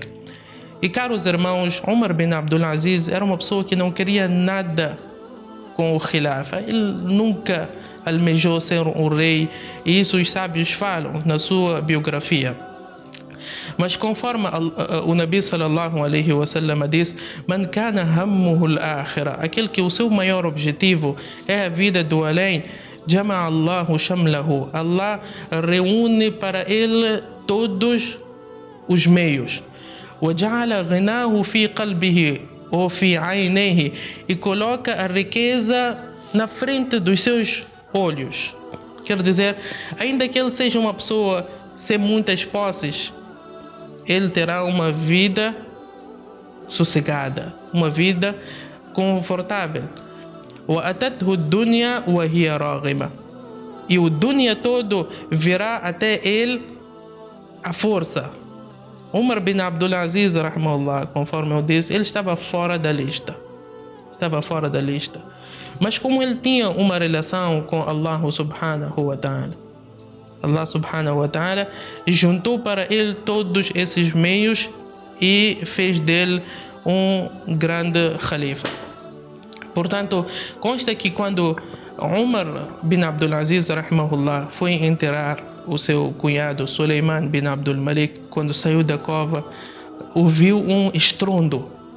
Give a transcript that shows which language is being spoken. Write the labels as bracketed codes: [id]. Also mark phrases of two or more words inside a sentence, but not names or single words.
[pt] E caros irmãos, Umar bin Abdul Aziz era uma pessoa que não queria nada com o Khilafa. Ele nunca almejou ser um rei e isso os sábios falam na sua biografia. Mas conforme o Nabi sallallahu alaihi wasallam diz, [ar] من كان همه الآخرة, [pt] aquele que o seu maior objetivo é a vida do além, [ar] جمع الله شمله, [pt] Allah reúne para ele todos os meios. [ar] وجعل غناه في قلبه ou في عينيه, [pt] e coloca a riqueza na frente dos seus olhos. Quer dizer, ainda que ele seja uma pessoa sem muitas posses, ele terá uma vida sossegada, uma vida confortável. [ar] وَأَتَتْهُ الدُّنْيَا وَهِيَ رَاغِمَةٌ, [pt] e o dunya todo virá até ele à força. Umar bin Abdul Aziz, rahimahullah, conforme eu disse, ele estava fora da lista. Mas como ele tinha uma relação com Allah [ar] سبحانه وتعالى, [pt] Allah [ar] سبحانه وتعالى [pt] juntou para ele todos esses meios e fez dele um grande khalifa. Portanto, consta que quando Umar bin Abdul Aziz, rahimahullah, foi enterrar o seu cunhado Suleiman bin Abdul Malik, quando saiu da cova, ouviu um estrondo.